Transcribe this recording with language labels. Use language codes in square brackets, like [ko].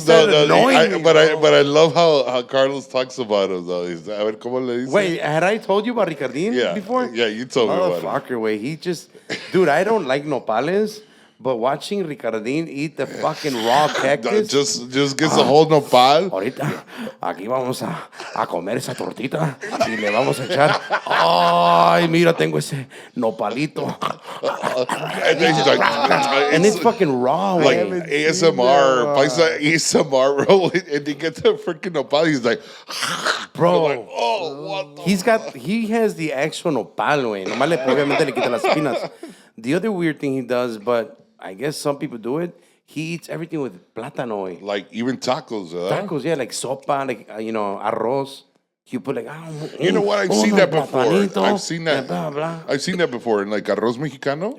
[en] started annoying me, but I love how Carlos talks about him though. [es] He's, a ver, ¿cómo le dice? [en] Wait, had I told you about Ricardin Yeah. before? Yeah, you told me about it. Motherfucker, way. He just, dude, I don't like nopales, but watching Ricardin eat the fucking raw cactus. Just gets a whole nopal. [es] Ahorita, aquí vamos a comer esa tortita y le vamos a echar. Ay, mira, tengo ese nopalito. [en] And then he's like, And it's fucking raw, like way. ASMR, paisa ASMR, bro. And they get the freaking nopal. He's like, Bro. I'm like, oh, what the He has the actual nopal, güey. [es] Nomás obviamente le quita las espinas. [en] The other weird thing he does, but I guess some people do it, he eats everything with plátano, güey. like even tacos, Tacos, yeah, like sopa, like, arroz. You put like, You know what? I've seen that before. platanito, I've seen that. blah, blah. I've seen that before in like arroz mexicano.